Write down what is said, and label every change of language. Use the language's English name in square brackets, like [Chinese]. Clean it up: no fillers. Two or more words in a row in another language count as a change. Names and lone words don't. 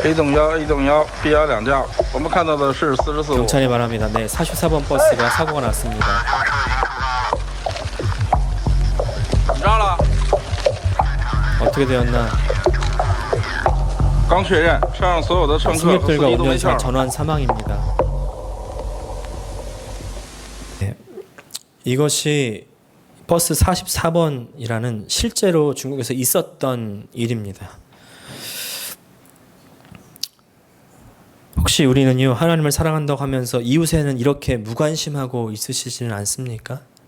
[Chinese] A 等幺 A等幺 B 幺两架，我们看到的是44路。 [Korean] 경찰이 말합니다. 네, 44번 버스가 사고가 났습니다. [Chinese] 怎么着了？ [Korean] 어떻게 되었나? [Chinese] 刚确认，车上所有的乘客和司 [Korean] 승객들과 [Chinese] 机都没事 [Korean] 운전사 [Chinese] 儿。 [Korean] 전원 사망입니다. 네, 이것이 버스 44번이라는 실제로 중국에서 있었던 일입니다. 혹시 우리는요, 하나님을 사랑한다고 하면서 이웃에는 이렇게 무관심하고 있으시지는 않습니까?